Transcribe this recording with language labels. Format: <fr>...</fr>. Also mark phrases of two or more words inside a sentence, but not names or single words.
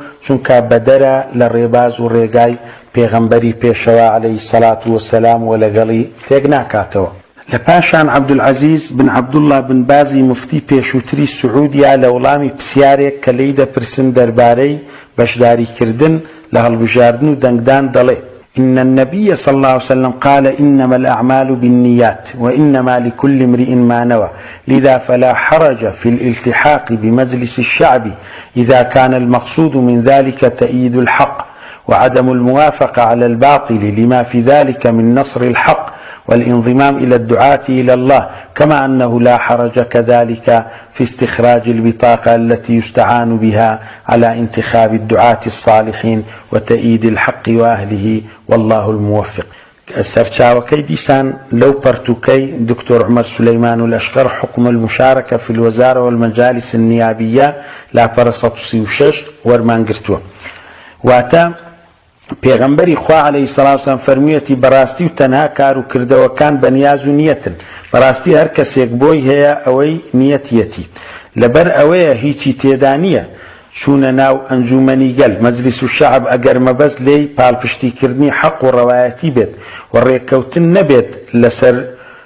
<ckb>چونکە بەدەرە لە ڕێباز و ڕێگای پێغەمبەری پێشەوە</ckb> <ar>عەلەیهی سەڵات وەسەلام</ar> <ckb>و لەگەڵی تێک ناکاتەوە لە پاشان عەبدولعەزیز بن عەبدوڵڵا بن بازی مفتی پێشووتری سعودیا لە وەڵامی پرسیارێک کە لێی دەپرسن دەربارەی بەشداریکردن لە هەڵبژاردن و دەنگدان دەڵێ</ckb> <ar>إن النبي صلى الله عليه وسلم قال إنما الأعمال بالنيات وإنما لكل امرئ ما نوى لذا فلا حرج في الالتحاق بمجلس الشعب إذا كان المقصود من ذلك تأييد الحق وعدم الموافقة على الباطل لما في ذلك من نصر الحق والانضمام إلى الدعاة إلى الله كما أنه لا حرج كذلك في استخراج البطاقة التي يستعان بها على انتخاب الدعاة الصالحين وتأييد الحق وأهله والله الموفق</ar> <ckb>سەرچاوەکەی دیسان لەو پەرتووکەی دکتۆر عومەر سولەیمان الأشقر حكم المشاركة في الوزارة والمجالس النيابية لاپەرە 136 وەرمانگرتووە واتە پێغەمبەری خوا</ckb> <ar>عەلەیهی سەڵات وسەلام</ar> <ckb>فەرموویەتی بەڕاستی و تەنها کار و کردەوەکان بەنیاز و نیەتن بەڕاستی هەر کەسێک بۆی هەیە ئەوەی نیەتیەتی لەبەر ئەوەیە هیچی تێدا نییە چوونە ناو ئەنجومەنی گەل مەجلیس و شەعب ئەگەر مەبەست لێی پاڵپشتیکردنی حەق و ڕەوایەتی بێت و ڕێککەوتن نەبێت لەسەر</ckb>